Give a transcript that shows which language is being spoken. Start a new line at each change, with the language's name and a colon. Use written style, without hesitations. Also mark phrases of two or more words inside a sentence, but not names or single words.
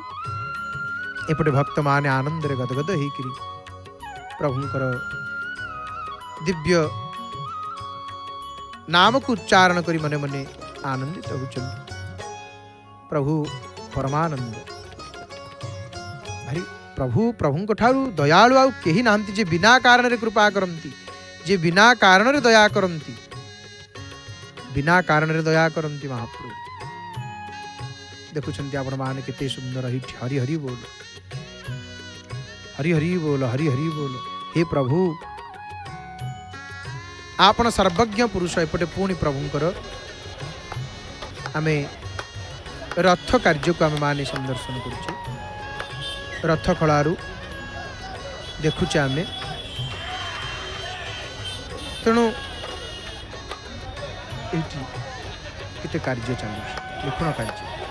Odia: ଏପଟେ ଭକ୍ତ ମାନେ ଆନନ୍ଦ ରେ ଗଦଗଦ ହୋଇକରି ପ୍ରଭୁଙ୍କର ଦିବ୍ୟ ନାମ କୁ ଉଚ୍ଚାରଣ କରି ମନେ ମନେ ଆନନ୍ଦିତ ହେଉଛନ୍ତି। ପ୍ରଭୁ ପରମାନନ୍ଦ ଭାରି ପ୍ରଭୁ ପ୍ରଭୁ ଠାରୁ ଦୟାଳୁ ଆଉ କେହି ନାହାନ୍ତି ଯେ ବିନା କାରଣ ରେ କୃପା କରନ୍ତି, ଯେ ବିନା କାରଣ ରେ ଦୟା କରନ୍ତି, ବିନା କାରଣ ରେ ଦୟା କରନ୍ତି ମହାପ୍ରଭୁ। ଦେଖୁଛନ୍ତି ଆପଣ ମାନେ କେତେ ସୁନ୍ଦର ହରି ହରି ବୋଲ, ହରି ହରି ବୋଲ, ହରି ହରି ବୋଲ। ହେ ପ୍ରଭୁ ଆପଣ ସର୍ବଜ୍ଞ ପୁରୁଷ। ଏପଟେ ପୁଣି ପ୍ରଭୁଙ୍କର ଆମେ ରଥ କାର୍ଯ୍ୟ କୁ ଆମେ ମାନେ ସନ୍ଦର୍ଶନ କରୁଛେ। ରଥ ଖଳାରୁ ଦେଖୁଛେ ଆମେ। ତେଣୁ ଏଠି କେତେ କାର୍ଯ୍ୟ ଚାଲୁଛି, ଲିଖଣ କାର୍ଯ୍ୟ।